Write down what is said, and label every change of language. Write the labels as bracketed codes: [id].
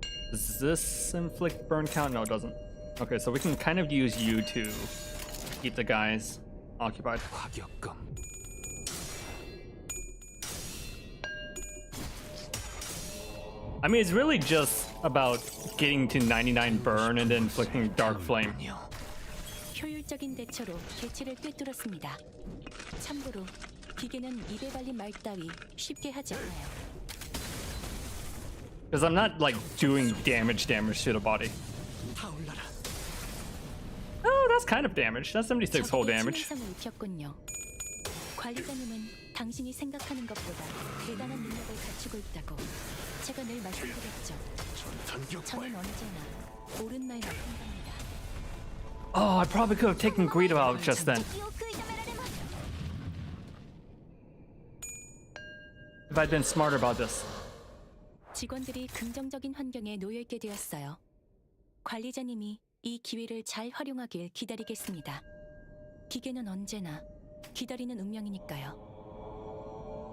[en] Does this inflict burn count? No, it doesn't. Okay, so we can kind of use you to keep the guys occupied. [ko] 과격감. [en] I mean, it's really just about getting to 99 burn and then inflicting dark flame. [ko] 효율적인 대처로 개체를 꿰뚫었습니다. 참고로 기계는 입에 발린 말 따위 쉽게 하지 않아요. [en] Because I'm not like doing damage to the body. [ko] 타올라라. [en] Oh, that's kind of damage. That's 76 whole damage. [ko] 치명상을 입혔군요. 관리자님은 당신이 생각하는 것보다 대단한 능력을 갖추고 있다고 제가 늘 말씀드렸죠. 저는 언제나 옳은 말만 한답니다. [en] Oh, I probably could have taken Guido out just then. If I'd been smarter about this. [ko] 직원들이 긍정적인 환경에 놓여 있게 되었어요. 관리자님이 이 기회를 잘 활용하길 기다리겠습니다. 기계는 언제나 기다리는 운명이니까요.